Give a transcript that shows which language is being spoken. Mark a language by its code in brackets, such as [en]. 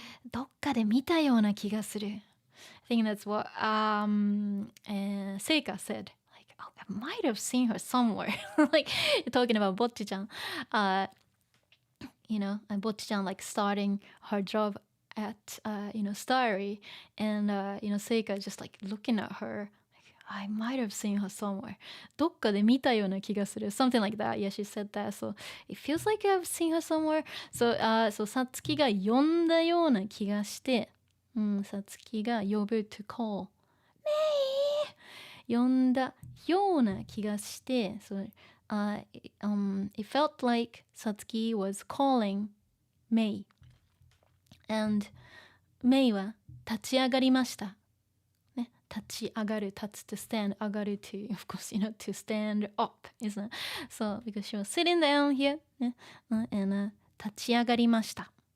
[ja] どっかで見たような気がする。 [en] I think that's what Seika said. Like, oh, I might have seen her somewhere. Like, talking about Bocchi-chan. And Bocchi-chan like starting her job at, Starry. And, Seika just like looking at her. Like, I might have seen her somewhere. [ja] どっかで見たような気がする. [en] Something like that. Yeah, she said that. So, it feels like I've seen her somewhere. [ja] So, さつきが呼んだような気がして、さつきが呼ぶ [en] to call. [ja] メイ呼んだような気がして、 [en] so, it felt like Satsuki was calling Mei. [ja] And Mei は立ち上がりました。立ち上がる、立つ [en] to stand, [ja] 上がる [en] to, of course, to stand up, isn't it? So, because she was sitting down here, ね、and [ja] 立ち上がりました。